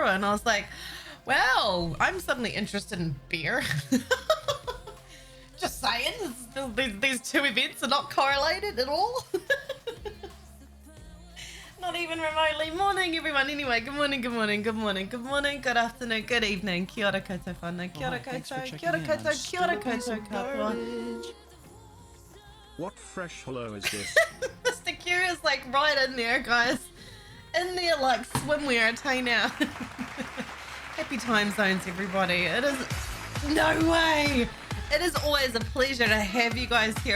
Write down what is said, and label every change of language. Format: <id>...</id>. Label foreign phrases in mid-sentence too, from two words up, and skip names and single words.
<en>And I was like, well, I'm suddenly interested in beer. Just saying, these two events are not correlated at all. Not even remotely. Morning, everyone. Anyway, good morning, good morning, good morning, good morning, good afternoon, good evening.</en> <mi>Kia ora koutou whānau. Kia ora koutou, kia ora koutou, kia ora koutou katoa.</mi> <en>What fresh hello is this? Mr. Q is like right in there, guys. In there like swimwear, I tell you now. Happy time zones, everybody. It is no way. It is always a pleasure to have you guys here.</en>